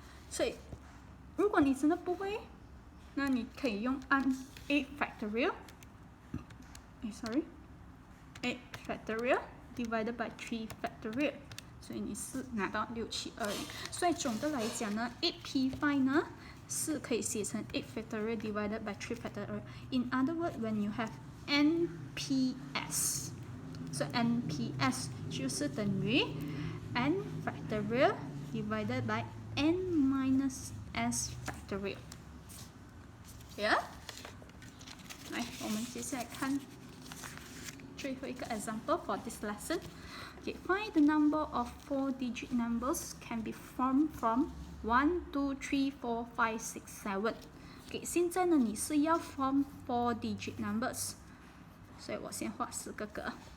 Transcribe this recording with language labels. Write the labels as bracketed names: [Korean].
[Chinese] 所以如果你真的不会，那你可以用按8 factorial， 8 factorial [English] divided by [Chinese] 3 factorial， 所以你是拿到6720。所以总的来讲呢 ，8P5 呢是可以写成8 factorial divided by 3 factorial。 [English] In other words, when you have NPS， [Chinese] 所以 NPS 就是等于 [English] n factorial divided by n minus s factorial。 [Chinese] Yeah， 来，我们接下来看最后一个 [English] example for this lesson。 Okay, find the number of 4-digit numbers can be formed from 1, 2, 3, 4, 5, 6, 7。 [Chinese] Okay， 现在呢，你是要 form [English] 4-digit numbers， [Chinese] 所以我先画4个格。